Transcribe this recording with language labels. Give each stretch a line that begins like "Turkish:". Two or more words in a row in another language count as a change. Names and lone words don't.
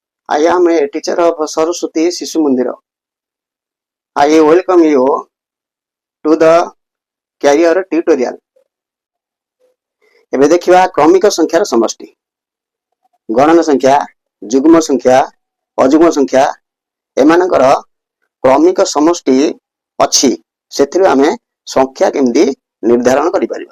English: I am a teacher of Saraswati Sishu Mandira. I welcome you to the career tutorial.
Odia: ଏବେ ଦେଖିବା କ୍ରମିକ ସଂଖ୍ୟାର ସମଷ୍ଟି। ଗଣନ ସଂଖ୍ୟା, ଯୁଗ୍ମ ସଂଖ୍ୟା, ଅଯୁଗ୍ମ ସଂଖ୍ୟା ଏମାନଙ୍କର କ୍ରମିକ ସମଷ୍ଟି ଅଛି। ସେଥିରୁ ଆମେ ସଂଖ୍ୟା କେମିତି ନିର୍ଦ୍ଧାରଣ କରିପାରିବା।